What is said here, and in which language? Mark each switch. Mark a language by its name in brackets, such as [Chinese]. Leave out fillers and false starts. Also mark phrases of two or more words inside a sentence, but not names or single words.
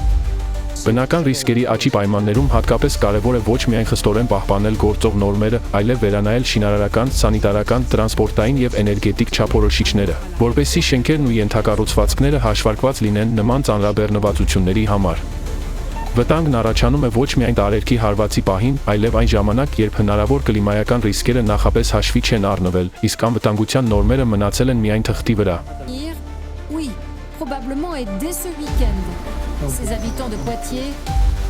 [Armenian] Բնական ռիսկերի աճի պայմաններում հատկապես կարևոր է ոչ միայն խստորեն պահպանել գործող նորմերը, այլև վերանայել շինարարական, սանիտարական, տրանսպորտային եւ էներգետիկ չափորոշիչները, որպեսզի շենքերն ու ենթակառուցվածքները հաշվարկված լինեն նման ծանրաբեռնվածությունների համար։ Վտանգն առաջանում է ոչ միայն տարերքի հարվածի պահին, այլև այն ժամանակ, երբ հնարավոր կլիմայական ռիսկերը նախապես հաշվի չեն առնվել, իսկ անվտանգության նորմերը մնացել են միայն թղթի վրա։ [French] Oui, probablement et dès ce week-end. Ces habitants de Poitiers